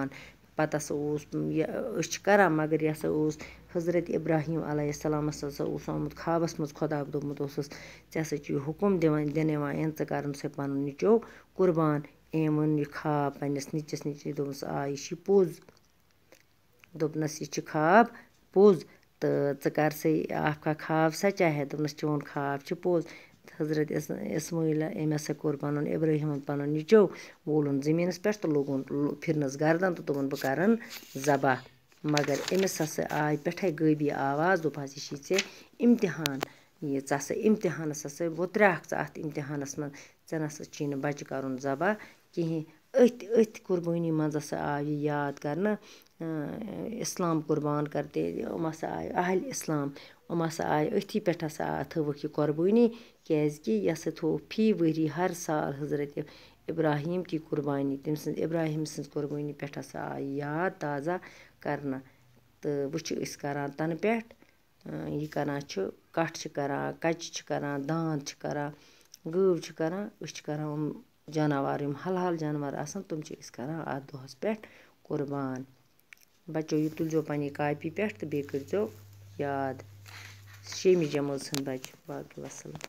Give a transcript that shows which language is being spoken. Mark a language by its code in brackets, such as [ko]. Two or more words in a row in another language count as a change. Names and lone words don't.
[ks] پتہٕ ہسا اوس یہِ أسۍ چھِ کران، مگر یہِ ہسا اوس حضرت ابراہیم علیہ السلامس ہسا اوس آمُت خوابس منٛز، خۄدا دوٚپمُت اوسُس ژےٚ ہسا چھُے حُکم دِنہٕ یِوان ژٕ کرُن سا پنُن نیٚچو قربان۔ أمۍ ووٚن یہِ خواب پنٛنِس نیٚچوِس دوٚپمَس آ یہِ چھُے پوٚز، دوٚپنس یہِ چھُ خواب پوٚز تہٕ ژٕ کر سا [ur] آپ کا خواب سچا ہے، [ks] دوٚپنس چون خواب چھُ پوٚز۔ حضرت اسماعیل أمۍ ہسا کوٚر پنُن ابراہیٖمن پنُن نیٚچو وولُن زٔمیٖنس پٮ۪ٹھ تہٕ لوگُن پھِرنس گردن تہٕ دوٚپُن بہٕ کرن ذبح، مگر أمِس ہسا آے پٮ۪ٹھے غٲبی آواز، دوٚپ حظ یہِ چھی ژےٚ امتحان، یہِ ژٕ ہسا امتحانس ہسا وُتریٛاکھ ژٕ اتھ امتحانس منٛز، ژےٚ نسا چھی نہٕ بچہِ کرُن ذبح کِہیٖنۍ۔ أتھۍ قربٲنی منٛز ہسا آو یہِ یاد کرنہٕ، [ur] اسلام قربان کرتے، [ks] یِم ہسا آے اہلِ اسلام، یِم ہسا آے أتھی پٮ۪ٹھ ہسا تھٲوٕکھ یہِ قۄربٲنی، کیٛازِ کہِ یہِ ہسا تھوٚوُکھ فی ؤری ہر سال حضرت [ur] ابراہیم کی قربانی، [ks] تٔمۍ سٕنٛز ابراہیم سٕنٛز قربٲنی پٮ۪ٹھ ہسا آیہِ یاد تازہ کرنہٕ۔ تہٕ وۄنۍ چھِ أسۍ کران تنہٕ پٮ۪ٹھ یہِ کَران چھِ کَٹھ چھِ کَران کَچہِ چھِ کَران دانٛد چھِ کَران گٲو چھِ کَران أسۍ چھِ کَران یِم جاناوار یِم حلال جاناوار آسان تِم چھِ أسۍ کَران اَتھ دۄہَس پٮ۪ٹھ قُربان بَچو یہِ تُلزیو پنٛنہِ کاپی پٮ۪ٹھ تہٕ بیٚیہِ کٔرۍزیو یاد 6 جمٲژ ہٕنٛدۍ بَچہِ باقٕے وَسَلام